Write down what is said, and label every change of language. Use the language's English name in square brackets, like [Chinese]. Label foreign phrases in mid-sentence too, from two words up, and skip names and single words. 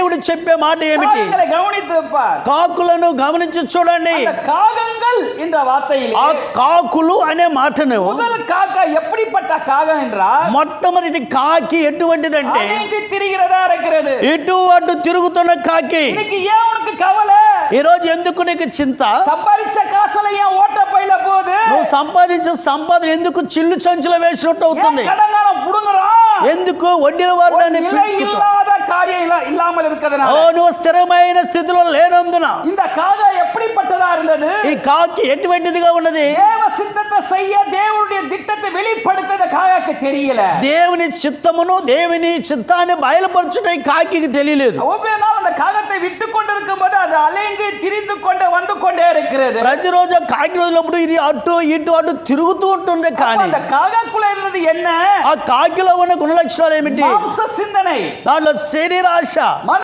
[Telugu] దేవుడు చెప్పే మాట ఏమిటి? [Tamil] காகங்களை கவனித்து பார். [Telugu] కాకులను గమనించి చూడండి. [Tamil] அந்த காகங்கள் என்ற வார்த்தையிலே [Telugu] ఆ కాకులు అనే మాటను [Tamil] முதல் காக்கா எப்படிப்பட்ட காகம் என்றால் [Telugu] మొట్టమొదటి కాకి ఎటువంటిదంటే [Tamil] அலைந்து திரிகிறதா இருக்கிறது. [Telugu] ఇటు అటు తిరుగుతున్న కాకి. [Tamil] இன்னைக்கு ஏன் உனக்கு கவலை? [Telugu] ఈ రోజు ఎందుకు నీకు చింత? [Tamil] சம்பாதிச்ச காசுல ஏன் ஓட்ட பையில போகுது? [Telugu] నువ్వు సంపాదించిన సంపాదన ఎందుకు చిల్లు సంచులో వేసినట్టు అవుతుంది? [Tamil] கடங்காரம் புடுங்குறான். [Telugu] ఎందుకు వడ్డీల వారు దాన్ని పీల్చుకుంటారు? [Tamil] இல்லாத காரியம் இல்லாமல் இருக்கிறதுனால. [Telugu] నువ్వు స్థిరమైన స్థితిలో లేనందున. [Tamil] இந்த காகா எப்படிப்பட்டதா இருந்தது? [Telugu] ఈ కాకి ఎటువంటిదిగా ఉన్నది? [Tamil] தேவ சித்தத்தை செய்ய தேவனுடைய திட்டத்தை வெளிப்படுத்த காகாக்கு தெரியல. [Telugu] దేవుని చిత్తమును దేవుని చిత్తాన్ని బయలుపరచుట ఈ కాకి తెలియలేదు. [Tamil] ஒவ்வொரு நாள் அந்த காகத்தை விட்டு கொண்டிருக்கும் போது அது அலைந்து திரிந்து கொண்டே வந்து கொண்டே இருக்கிறது. [Telugu] ప్రతిరోజు కాకి రోజులప్పుడు ఇది అటు ఇటు అటు తిరుగుతూ ఉంటుంది. కానీ [Tamil] அந்த காகாக்குள்ள இருந்தது என்ன? [Telugu] ఆ కాకిలో ఉన్న గుణలక్షణాలు ఏమిటి? [Tamil] மாம்ச சிந்தனை. [Telugu] దాంట్లో శరీరాశ.